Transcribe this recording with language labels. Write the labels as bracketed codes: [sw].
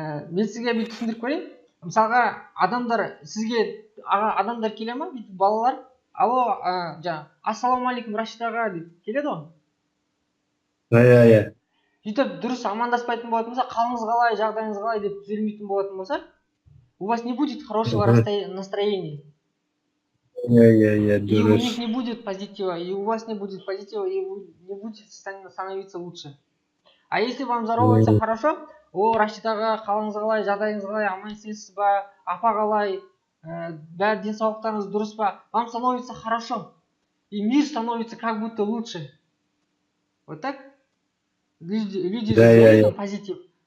[kk] Мен сізге бүйтіп түсіндіріп көрейін. Мысалға, сізге адамдар келе ма, бүйтіп балалар, алло, ассалаумағалейкум Рашид аға деп келеді ғой. Иә. Бүйтіп дұрыс амандаспайтын болатын болса, қалыңыз қалай, жағдайыңыз қалай деп түзелмейтін болатын болса, [ru] у вас не будет хорошего настроения. [kk] Иә, [ru] И у [kk] дұрыс. [ru] них не будет позитива, и у вас не будет позитива, и вы не будете становиться лучше. А если вам здоровается хорошо, [kk] о, Рашид аға, қалыңыз қалай, жағдайыңыз қалай, аман есенсіз ба, апа қалай, бәрі денсаулықтарыңыз дұрыс па, [ru] вам становится хорошо. И мир становится как будто лучше. Вот так? Люди же говорят позитив.